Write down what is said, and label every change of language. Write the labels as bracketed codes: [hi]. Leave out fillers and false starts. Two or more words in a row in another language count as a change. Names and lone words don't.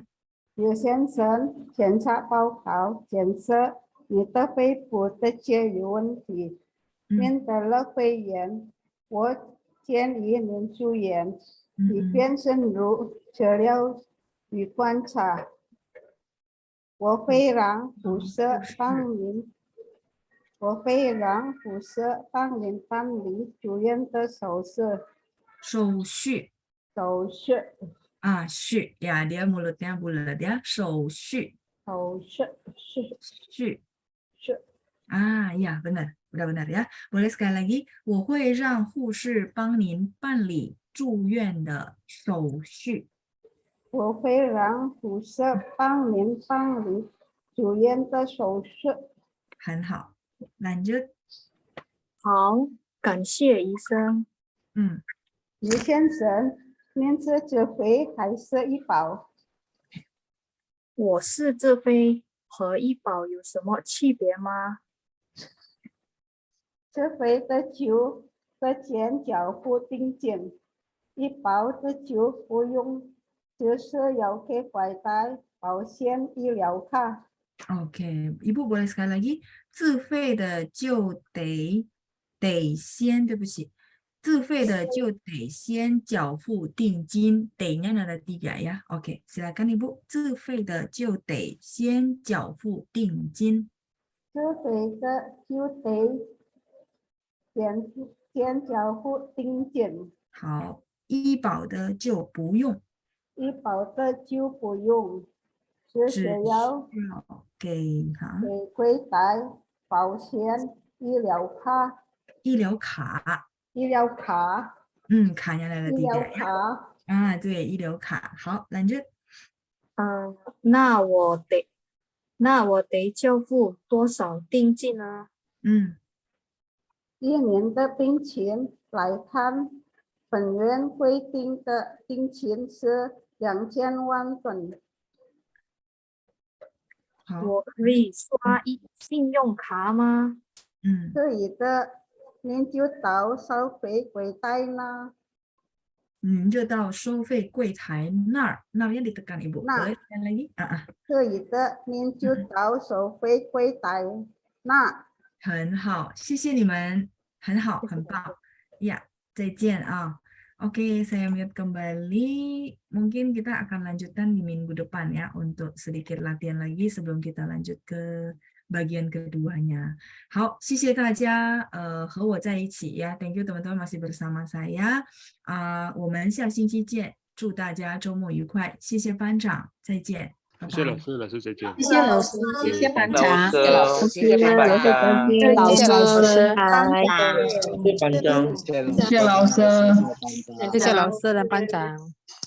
[zh] 刘先生，检查报告检测你的肺部的结有问题，面得了肺炎，我建议您住院，以便深入治疗与观察。我会让护士帮您办理住院的手续。 [id] 序 ya, dia mulutnya bulat ya. 手续。ya benar, udah benar ya. Boleh sekali lagi, [zh] 我会让护士帮您办理住院的手续。我会让护士帮您办理住院的手续。很好。lanjut。好，感谢医生。于先生，您是自费还是医保？我是自费，和医保有什么区别吗？自费的就先缴付定金，医保的就不用，就是要给外带保险医疗卡。 [id] Oke, Ibu boleh sekali lagi, [zh] 自费的就得先，对不起，自费的就得先缴付定金， [id] 得nya ada 3 ya. Oke, silakan Ibu, [zh] 自费的就得先缴付定金。自费的就得先缴付定金。好，医保的就不用。医保的就不用。只需要给柜台保险医疗卡。 [id] 卡nya ada 3 ya. [zh] 对，医疗卡。好，lanjut。那我得交付多少定金呢？1年的病情来看，本院规定的定金是2000万分。我可以刷信用卡吗？可以的，您就到收费柜台那。您就到收费柜台那儿 [id] yang ditekan Ibu. Boleh sekali lagi? [zh] 可以的，您就到收费柜台那。很好，谢谢你们，很好，很棒。Ya, 再见啊。 [id] Oke, saya mute kembali. Mungkin kita akan lanjutkan di minggu depan ya untuk sedikit latihan lagi sebelum kita lanjut ke bagian keduanya. [zh] 好，谢谢大家和我在一起呀。 [en] Thank you [id] teman-teman masih bersama saya. [zh] 我们下星期见，祝大家周末愉快。谢谢班长，再见。谢谢老师，老师再见。谢谢老师，谢谢班长，谢谢老师，谢谢班长，谢谢老师，谢谢班长，谢谢老师，谢谢老师的班长。